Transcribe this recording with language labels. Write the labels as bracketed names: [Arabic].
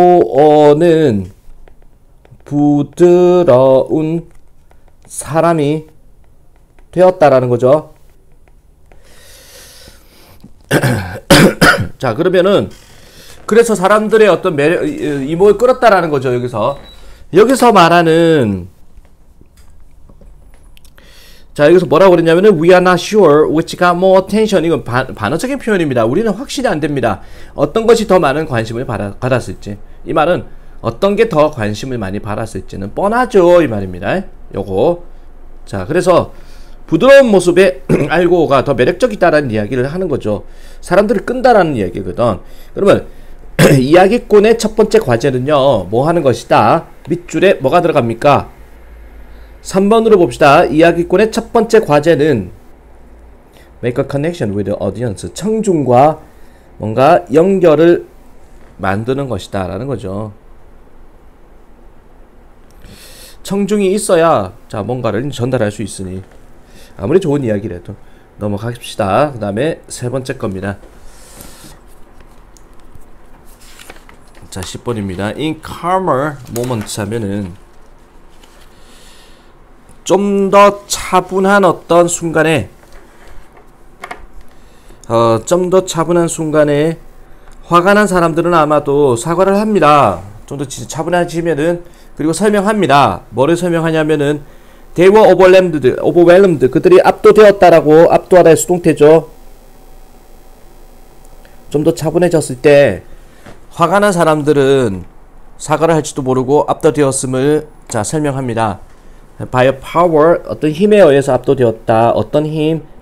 [Korean] 알고는 부드러운 사람이 되었다라는 거죠. 자, 그러면은 그래서 사람들의 어떤 매력, 이목을 끌었다라는 거죠. 여기서 말하는, 자, 여기서 뭐라고 그랬냐면은 [English] we are not sure which got more attention. [Korean] 이건 반어적인 표현입니다. 우리는 확실히 안 됩니다. 어떤 것이 더 많은 관심을 받았을지. 이 말은 어떤 게 더 관심을 많이 받았을지는 뻔하죠, 이 말입니다. 요거. 자, 그래서 부드러운 모습의 알고가 더 매력적이다라는 이야기를 하는 거죠. 사람들을 끈다라는 이야기거든. 그러면 이야기꾼의 첫 번째 과제는요, 뭐 하는 것이다? 밑줄에 뭐가 들어갑니까? 3번으로 봅시다. 이야기꾼의 첫 번째 과제는 [English] make a connection with the audience. [Korean] 청중과 뭔가 연결을 만드는 것이다 라는 거죠. 청중이 있어야, 자, 뭔가를 전달할 수 있으니 아무리 좋은 이야기라도 넘어갑시다. 그 다음에 세 번째 겁니다. 자, 10번입니다. [English] In calmer moments [Korean] 하면은 좀 더 차분한 어떤 순간에 좀 더 차분한 순간에 화가 난 사람들은 아마도 사과를 합니다. 좀 더 차분해지면은, 그리고 설명합니다. 뭐를 설명하냐면은 [English] they were overwhelmed. [Korean] 그들이 압도되었다라고, 압도하다의 수동태죠. 좀 더 차분해졌을 때 화가 난 사람들은 사과를 할지도 모르고 압도되었음을 자 설명합니다. [English] by a power, [Korean] 어떤 힘에 의해서 압도되었다. 어떤 힘?